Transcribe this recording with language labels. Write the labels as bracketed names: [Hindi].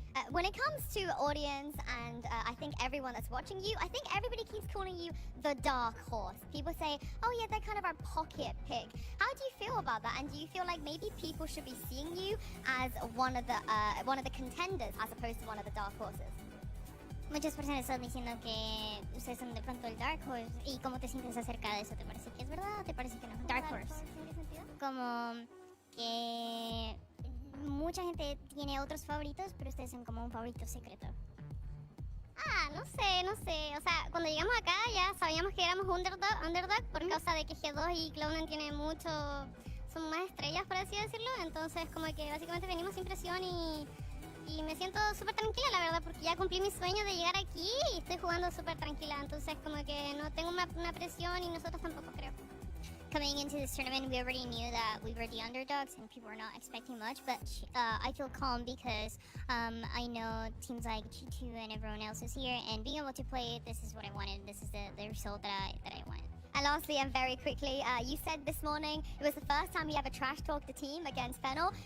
[English] When it comes to audience and I think everyone that's watching you, I think everybody keeps calling you the dark horse. People say, oh yeah, they're kind of our pocket pick. How do you feel about that? And do you feel like maybe people should be seeing you as one of the contenders as opposed to one of the dark horses? [Spanish] Muchas personas están diciendo que ustedes son de pronto el Dark Horse. ¿Y cómo te sientes acerca de eso? ¿Te parece que es verdad o te parece que no? [English] Dark Horse. [Spanish] ¿En qué sentido? Como que mucha gente tiene otros favoritos, pero ustedes son como un favorito secreto. No sé. O sea, cuando llegamos acá ya sabíamos que éramos underdog por causa de que G2 y Clouden tienen mucho, son más estrellas, por así decirlo. Entonces, como que básicamente venimos sin presión y me siento súper tranquila, la verdad, porque ya cumplí mi sueño de llegar aquí y estoy jugando súper tranquila. Entonces, como que no tengo una presión y nosotros tampoco, creo. [English] Coming into this tournament, we already knew that we were the underdogs and people were not expecting much, but I feel calm because I know teams like G2 and everyone else is here, and being able to play it, this is what I wanted. This is the result that I wanted. And lastly, and very quickly, you said this morning it was the first time you ever trash talked a team against Fennel.